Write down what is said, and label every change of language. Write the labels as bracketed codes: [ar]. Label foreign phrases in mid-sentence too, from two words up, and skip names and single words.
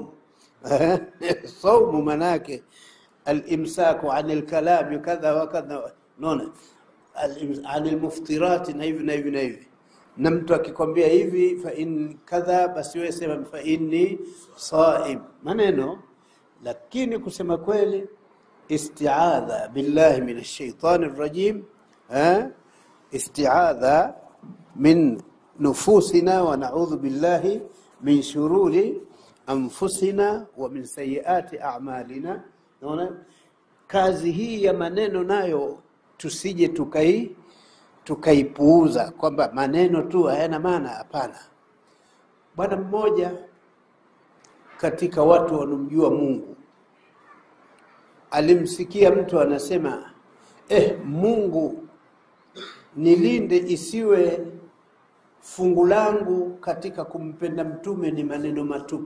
[sw] Saumu manake [ar] الإمساك عن الكلام كذا وكذا, [sw] unaona, [ar] عن المفطرات [sw] na hivi na hivi na hivi. Na mtu akikwambia hivi [ar] فإن كذا, [sw] basi wewe sema [ar] فإني صائم, [sw] maneno. Lakini kusema kweli, [ar] استعاذة بالله من الشيطان الرجيم استعاذة من نفوسنا ونعوذ بالله من شرور أنفسنا ومن سيئات أعمالنا. [sw] Naona kazi hii ya maneno nayo tusije tukaipuuza kwamba maneno tu hayana maana. Hapana. Bwana mmoja katika watu wanomjua Mungu alimsikia mtu anasema, Mungu nilinde isiwe fungu langu katika kumpenda mtume ni maneno matupu.